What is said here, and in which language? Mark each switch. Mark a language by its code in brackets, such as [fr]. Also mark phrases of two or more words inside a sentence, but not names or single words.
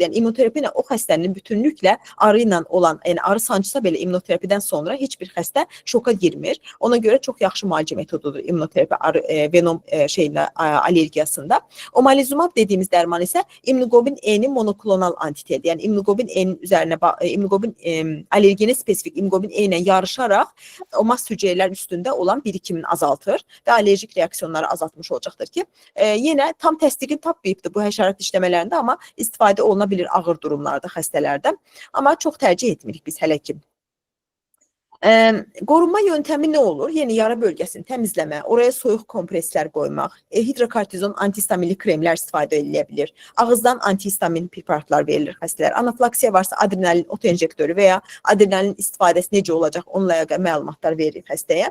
[az] Yəni immunoterapi ilə o xəstənin bütünlüklə arı ilə olan, yəni arı sancısa belə immunoterapidən sonra heç bir xəstə şoka girmir. Ona görə çox yaxşı müalicə metodudur immunoterapi arı venom allergiyasında. Omalizumab dediğimiz dərman isə [tr] immunoglobulin E-nin monoklonal antitedi, yəni immunoglobulin E-nin üzerine alergene spesifik immunoglobulin E ile yarışarak o mast hücrelerin üstünde olan birikimini azaltır ve alerjik reaksiyonları azaltmış olacaktır ki yine [az] tam təsdiqi tapmayıbdır bu həşərat dişləmələrində, [tr] ama [az] istifadə olunabilir ağır durumlarda xəstələrdə, [tr] ama [az] çox tercih etmirik biz hələ ki. Qorunma yöntəmi nə olur? Yeni yara bölgəsini təmizləmə, oraya soyuq kompreslər qoymaq, hidrokortizon antihistaminli kremlər istifadə edilə bilir. Ağızdan antihistamin preparatlar verilir xəstələr. Anafilaksiya varsa adrenalin otoenjektörü veya adrenalin istifadəsi necə olacaq, onunla əlaqəli məlumatlar verilir xəstəyə.